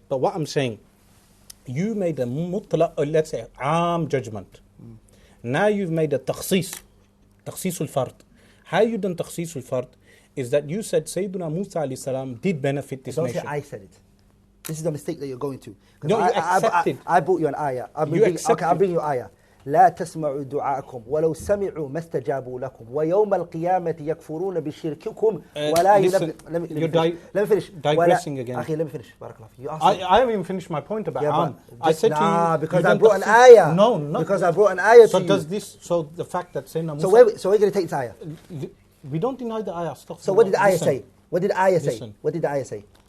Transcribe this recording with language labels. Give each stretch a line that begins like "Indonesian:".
English: But what I'm saying, you made a mutlaq, or let's say, aam judgment. Now you've made a takhsis al-fard. How you done takhsis al-fard is that you said Sayyidina Musa alayhi salam did benefit this nation. Don't say I said it. This is the mistake that you're going to. No, you accepted. I brought you an ayah. I'm bringing you ayah.
Arabic: لا تسمعوا دعاءكم ولو سمعوا ما استجابوا لكم ويوم القيامة يكفرون بشرككم ولا
English: Let me finish. Digressing again. أخي, let me finish.
Arabic: بارك الله فيك.
English: I haven't even finished my point about Am. I said to you because I brought an ayah. No, not because I brought an ayah to you. So the fact that Sayyidina Musa... So we're going to take this ayah. We don't deny the ayah. So what did the ayah say? What did the ayah say? What did the ayah say?